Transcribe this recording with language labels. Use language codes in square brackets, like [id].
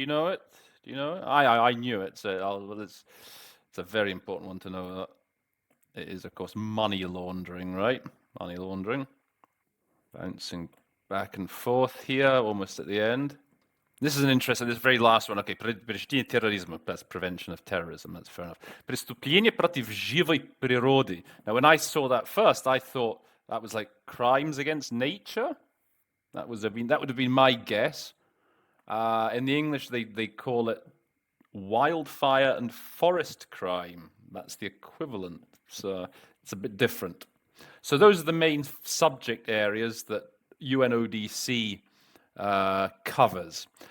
[en] Do you know it? I knew it, so it's a very important one to know. It is, of course, money laundering, right? Money laundering. Bouncing back and forth here, almost at the end. This is an interesting, this very last one. Okay, [ru] предупреждение терроризма, [en] that's prevention of terrorism, that's fair enough. [ru] Преступление против живой природы. [en] Now, when I saw that first, I thought that was like crimes against nature. That would have been my guess. In the English, they call it wildfire and forest crime. That's the equivalent. So it's a bit different. So those are the main subject areas that UNODC covers.